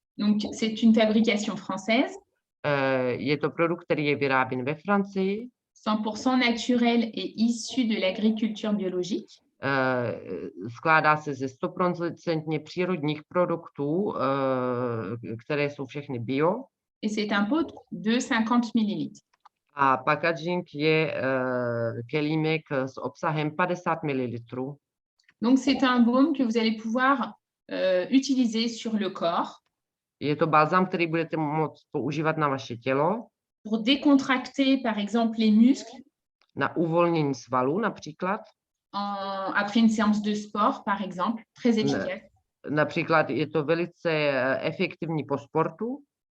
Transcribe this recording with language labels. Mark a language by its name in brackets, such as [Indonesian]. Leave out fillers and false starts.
[French] Donc, c'est une fabrication française, [Czech] Je to produkt, který je vyráběn ve Francii, [French] 100% naturel et issu de l'agriculture biologique. [Czech] skládá se ze 100% přírodních produktů, které jsou všechny bio. [French] Et c'est un pot de 50 ml. [Czech] A packaging je kelímek s obsahem 50 ml. [French] Donc, c'est un baume que vous allez pouvoir utiliser sur le corps [Czech] Je to balzám, který budete moct používat na vaše tělo, [French] pour décontracter, par exemple, les muscles [Czech] na uvolnění svalů například. [French] après une séance de sport, par exemple, très efficace. [Czech] Například je to velice efektivní po sportu.